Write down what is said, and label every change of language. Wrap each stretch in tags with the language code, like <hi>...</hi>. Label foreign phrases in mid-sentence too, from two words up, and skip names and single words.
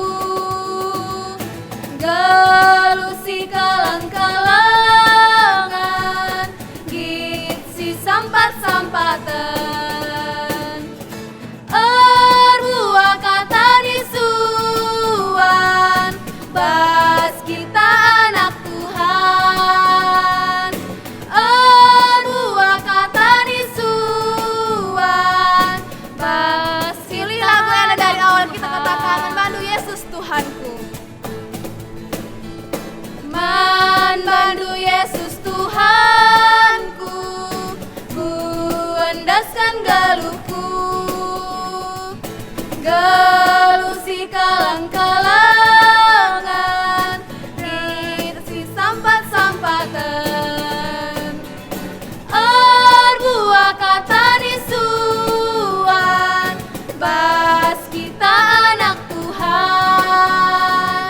<btx>galu si kalang-kalangan, git si sampat-sampatan, erbuah kata disuan, bas kita anak Tuhan. Erbuah kata disuan, bas</btx> <id>Pilih lagu yang ada dari awal kita katakan membantu Yesus Tuhanku.</id> <btx>Man bandu Yesus Tuhanku, ku endaskan galuku, galu si kalang-kalangan, rit si sampat-sampatan, erbuah kata disuan, bas kita anak Tuhan.</btx>